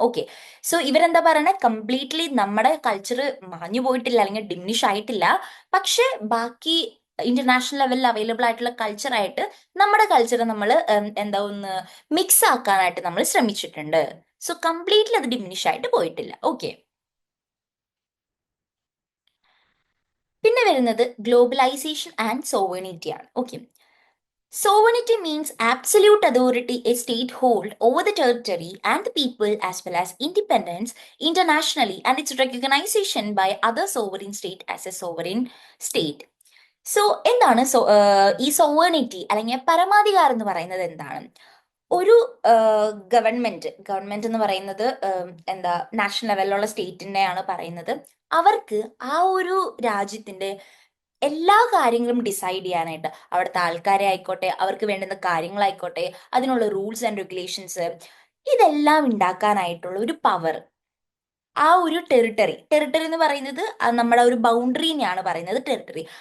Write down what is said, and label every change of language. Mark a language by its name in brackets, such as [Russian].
[Malayalam] Okay, so ഇവരെന്താ പറയണത്, completely നമ്മുടെ കൾച്ചർ മാഞ്ഞു പോയിട്ടില്ല അല്ലെങ്കിൽ ഡിമിനിഷ് ആയിട്ടില്ല, പക്ഷെ ബാക്കി ഇന്റർനാഷണൽ ലെവലിൽ അവൈലബിൾ ആയിട്ടുള്ള കൾച്ചറായിട്ട് നമ്മുടെ കൾച്ചർ നമ്മൾ എന്താ ഒന്ന് മിക്സ് ആക്കാനായിട്ട് നമ്മൾ ശ്രമിച്ചിട്ടുണ്ട്. സോ കംപ്ലീറ്റ്ലി അത് ഡിമിനിഷ് ആയിട്ട് പോയിട്ടില്ല. ഓക്കെ, പിന്നെ വരുന്നത് ഗ്ലോബലൈസേഷൻ ആൻഡ് സോവനിറ്റി ആണ്. [English] Okay, sovereignty means absolute authority a state hold over the territory and the people, as well as independence internationally and its recognition by other sovereign state as a sovereign state. [Malayalam] So എന്താണ് ഈ sovereignty അല്ലെങ്കിൽ പരമാധികാരം എന്ന് പറയുന്നത് എന്താണ്? ഒരു government എന്ന് പറയുന്നത് എന്താ നാഷണൽ ലെവലിലുള്ള സ്റ്റേറ്റിനെയാണ് പറയുന്നത്. അവർക്ക് ആ ഒരു രാജ്യത്തിന്റെ എല്ലാ കാര്യങ്ങളും ഡിസൈഡ് ചെയ്യാനായിട്ട്, അവിടുത്തെ ആൾക്കാരെ ആയിക്കോട്ടെ, അവർക്ക് വേണ്ടുന്ന കാര്യങ്ങളായിക്കോട്ടെ, അതിനുള്ള റൂൾസ് ആൻഡ് റെഗുലേഷൻസ്, ഇതെല്ലാം ഉണ്ടാക്കാനായിട്ടുള്ള ഒരു പവർ ആ ഒരു ടെറിട്ടറി എന്ന് പറയുന്നത് നമ്മുടെ ഒരു ബൗണ്ടറിനെയാണ് പറയുന്നത് ടെറിട്ടറി.